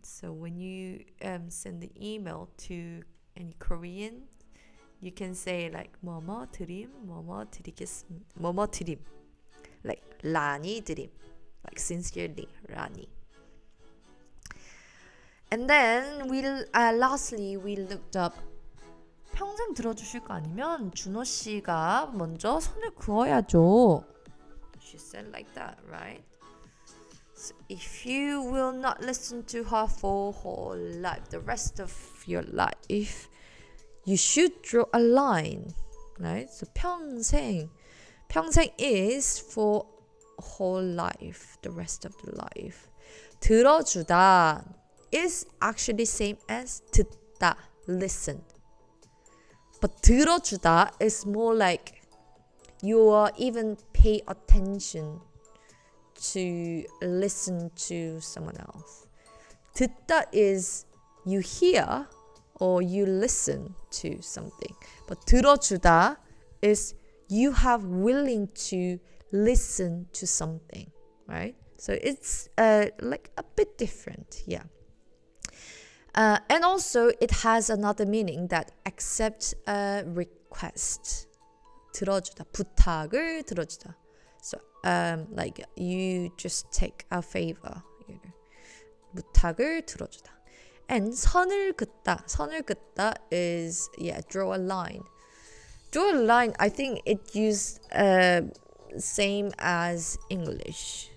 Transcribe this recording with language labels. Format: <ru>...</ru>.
<en>So when you send the email to any Korean, you can say like</en> <ko>뭐뭐 드림, 뭐뭐 드리겠습니다, 뭐뭐 드림,</ko> <en>like</en> <ko>라니 드림,</ko> <en>like sincerely 라니. And then lastly we looked up.</en> <ko>평생 들어주실 거 아니면 준호 씨가 먼저 선을 그어야죠.</ko> <en>She said like that, right? So if you will not listen to her for whole life, the rest of your life, you should draw a line, right? So 평생 is for whole life, the rest of the life. 들어주다 is actually same as 듣다, listen. But 들어주다 is more like you are even pay attention to listen to someone else. 듣다 is you hear or you listen to something. But 들어주다 is you have willing to listen to something, right? So it's like a bit different, yeah. And also it has another meaning that accept a request.</en> <ko>들어주다, 부탁을 들어주다.</ko> <en>So like you just take a favor, you know.</en> <ko>부탁을 들어주다. And 선을 긋다. 선을 긋다</ko> <en>is draw a line. Draw a line, I think it used same as English.</en>